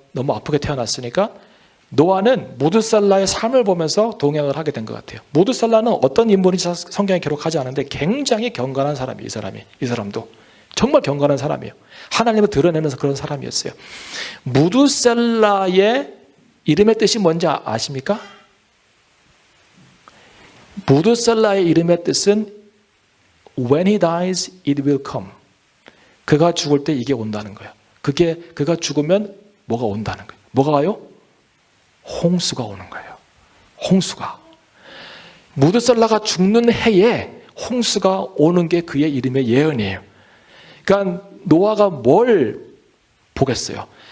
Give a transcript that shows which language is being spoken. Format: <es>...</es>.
<ko>너무 아프게 태어났으니까 노아는 무드살라의 삶을 보면서 동행을 하게 된 것 같아요. 무드살라는 어떤 인물인지 성경에 기록하지 않은데 굉장히 경건한 사람이에요. 이 사람도 정말 경건한 사람이에요. 하나님을 드러내는 그런 사람이었어요. 무드살라의 이름의 뜻이 뭔지 아십니까? 무드살라의 이름의 뜻은</ko> <en>When he dies, it will come.</en> <ko>그가 죽을 때 이게 온다는 거예요. 그가 죽으면 뭐가 온다는 거예요. 뭐가 와요? 홍수가 오는 거예요. 홍수가. 무드살라가 죽는 해에 홍수가 오는 게 그의 이름의 예언이에요. 그러니까 노아가 뭘 보겠어요?</ko>